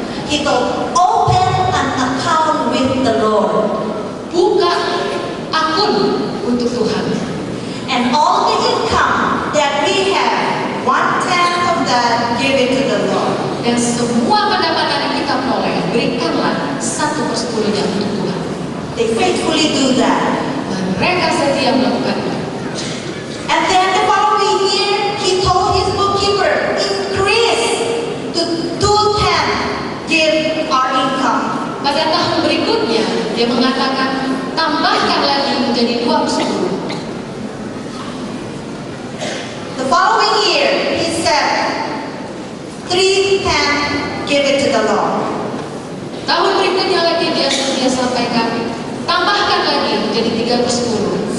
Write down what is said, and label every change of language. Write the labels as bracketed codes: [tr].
[en] he told, open an account with the Lord. [id] buka akun untuk Tuhan. [en] And all the income that we have, 1/10 of that, give it to the Lord. [id] Dan semua pendapatan yang kita peroleh, berikanlah 1/10-nya untuk Tuhan. [en] They faithfully do that. [id] Dan mereka setia melakukannya. [en] And then the following year, he told his bookkeeper, increase to 2/10, give our income. [id] Pada tahun berikutnya, dia mengatakan, tambahkan lagi menjadi 2/10. [en] The following year, he said, 3/10, give it to the Lord. [id] Tahun berikutnya lagi dia sampaikan, tambahkan lagi menjadi 3/10,